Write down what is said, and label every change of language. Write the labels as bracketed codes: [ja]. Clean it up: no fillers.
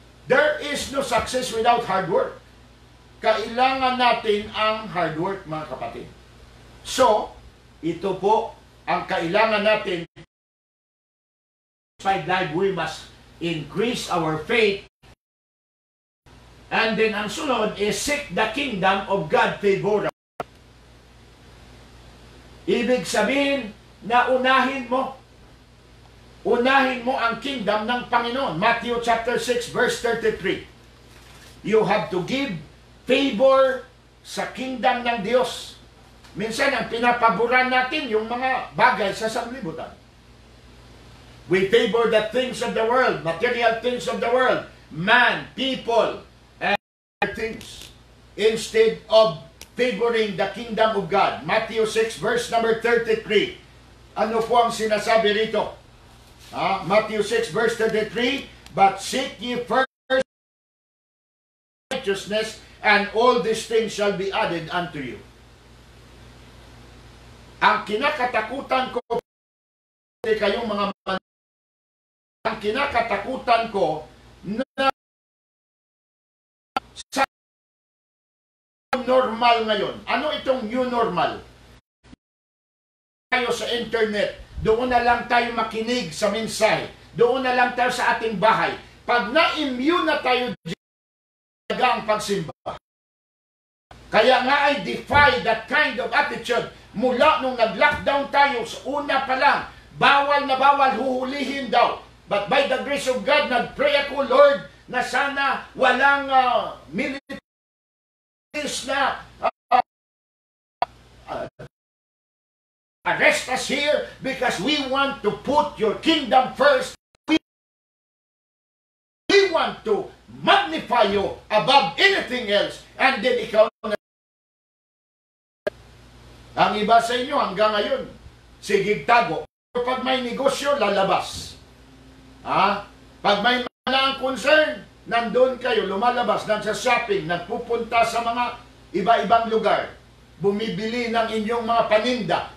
[en] There is no success without hard work. [tl] Kailangan natin ang hard work, mga kapatid. So, ito po ang kailangan natin. [en] By life, we must increase our faith. And then [tl] ang sunod [en] is seek the kingdom of God favor. [tl] Ibig sabihin na unahin mo ang kingdom ng Panginoon. [en] Matthew chapter 6 verse 33. You have to give favor [tl] sa kingdom ng Diyos. Minsan ang pinapaboran natin yung mga bagay sa sanglibutan. [en] We favor the things of the world, material things of the world, man, people, and things, instead of favoring the kingdom of God. Matthew 6 verse number 33. [tl] Ano po ang sinasabi rito? [en] Matthew 6 verse 33, but seek ye first righteousness, and all these things shall be added unto you. [tl] Ang kinakatakutan ko kayong mga ang kinakatakutan ko na sa normal ngayon. Ano itong new normal? Tayo sa internet, doon na lang tayo makinig sa mensahe. Doon na lang tayo sa ating bahay. Pag na-immune na tayo ang pagsimba. Kaya nga [en] I defy that kind of attitude. [tl] Mula nung nag-lockdown tayo, sa una pa lang, bawal na bawal, huhulihin daw. [en] But by the grace of God, [tl] nag-pray ako, [en] Lord, [tl] na sana walang militaries na [en] arrest us here because we want to put your kingdom first. We want to magnify you above anything else. And then [tl] ikaw na. Ang iba sa inyo hanggang ngayon, sigig tago. Pag may negosyo, lalabas. Pag may mga concern, nandun kayo, lumalabas, nagsa-shopping, nagpupunta sa mga iba-ibang lugar, bumibili ng inyong mga paninda.